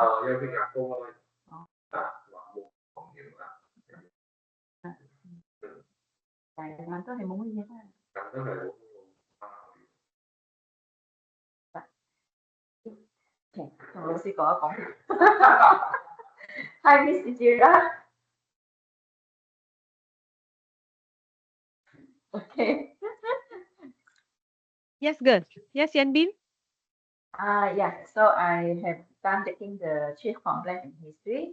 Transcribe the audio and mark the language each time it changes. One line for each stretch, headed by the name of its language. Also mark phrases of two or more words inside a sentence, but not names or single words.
Cantonese: 有血壓高咯。冇糖尿啦。但係眼都係冇乜嘢啦。眼都係同老師講一講。
English: Hi Miss Ijira。Okay. Yes, good. Yes, Yanbin? Yeah. So I have done taking the chief complex in history.